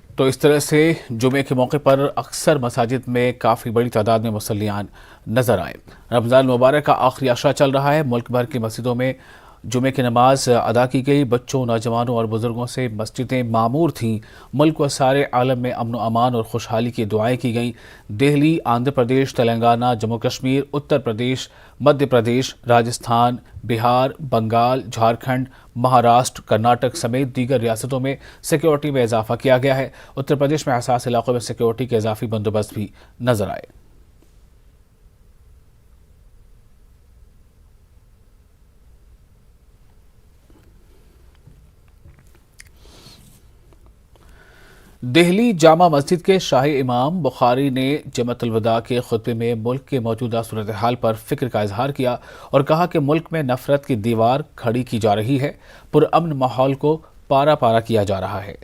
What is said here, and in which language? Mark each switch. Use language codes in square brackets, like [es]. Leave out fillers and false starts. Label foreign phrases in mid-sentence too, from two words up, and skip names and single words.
[ur] تو اس طرح سے جمعے کے موقع پر اکثر مساجد میں کافی بڑی تعداد میں مصلیان نظر آئے۔ رمضان مبارک کا آخری عشرہ چل رہا ہے۔ ملک بھر کی مسجدوں میں جمعے کی نماز ادا کی گئی۔ بچوں، نوجوانوں اور بزرگوں سے مسجدیں معمور تھیں۔ ملک و سارے عالم میں امن و امان اور خوشحالی کی دعائیں کی گئیں۔ دہلی، آندھرا پردیش، تلنگانہ، جموں کشمیر، اتر پردیش، مدھیہ پردیش، راجستھان، بہار، بنگال، جھارکھنڈ، مہاراشٹر، کرناٹک سمیت دیگر ریاستوں میں سیکیورٹی میں اضافہ کیا گیا ہے۔ اتر پردیش میں حساس علاقوں میں سیکیورٹی کے اضافی بندوبست بھی نظر آئے۔ دہلی جامع مسجد کے شاہی امام بخاری نے جمعۃ الوداع کے خطبے میں ملک کے موجودہ صورتحال پر فکر کا اظہار کیا اور کہا کہ ملک میں نفرت کی دیوار کھڑی کی جا رہی ہے، پرامن ماحول کو پارا پارا کیا جا رہا ہے۔